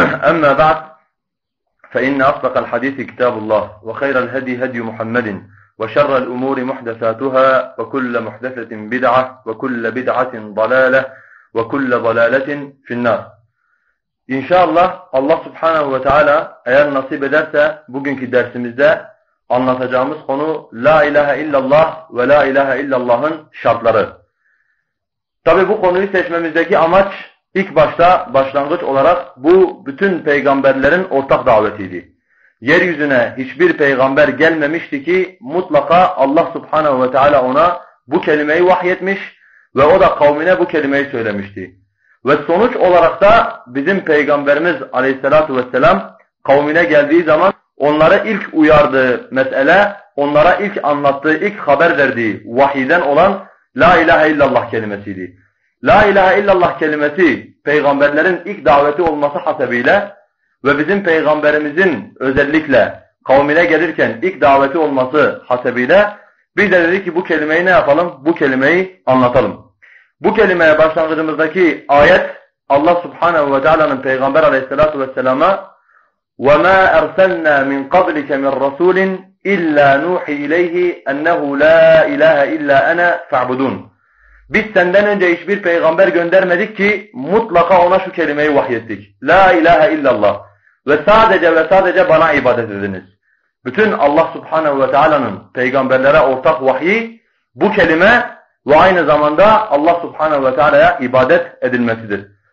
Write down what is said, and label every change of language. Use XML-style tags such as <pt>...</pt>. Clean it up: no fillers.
<ar>أما بعد فإن أصدق الحديث كتاب الله وخير الهدي هدي محمد وشر الأمور محدثاتها وكل محدثة بدعة وكل بدعة ضلالة وكل ضلالة في النار.</ar> <tr>İnşallah Allah Subhanahu ve Teala eğer nasip ederse bugünkü dersimizde anlatacağımız konu La ilahe illallah ve La ilahe illallah'ın şartları. Tabi bu konuyu seçmemizdeki amaç ilk başta başlangıç olarak bu bütün peygamberlerin ortak davetiydi. Yeryüzüne hiçbir peygamber gelmemişti ki mutlaka Allah Subhanahu ve Teala ona bu kelimeyi vahyetmiş ve o da kavmine bu kelimeyi söylemişti. Ve sonuç olarak da bizim Peygamberimiz Aleyhisselatu Vesselam kavmine geldiği zaman onları ilk uyardığı mesele, onlara ilk anlattığı, ilk haber verdiği vahiyden olan La ilahe illallah kelimesiydi. La ilahe illallah kelimesi peygamberlerin ilk daveti olması hasebiyle ve bizim Peygamberimizin özellikle kavmine gelirken ilk daveti olması hasebiyle biz de dedik ki bu kelimeyi ne yapalım? Bu kelimeyi anlatalım. Bu kelimeye başlangıcımızdaki ayet Allah Subhanahu ve Teala'nın Peygamber Aleyhissalatu vesselam'a</tr> <ar>وَمَا أَرْسَلْنَا مِنْ قَبْلِكَ مِنْ رَسُولٍ إِلَّا نُوحِي إِلَيْهِ أَنَّهُ لَا إِلَٰهَ إِلَّا أَنَا فَاعْبُدُونَ.</ar> <tr>Biz senden önce hiçbir peygamber göndermedik ki mutlaka ona şu kelimeyi vahyettik. La ilahe illallah. Ve sadece bana ibadet ediniz. Bütün Allah Subhanahu ve Teala'nın peygamberlere ortak vahyi bu kelime ve aynı zamanda Allah Subhanahu ve Teala'ya ibadet edilmesidir.</tr>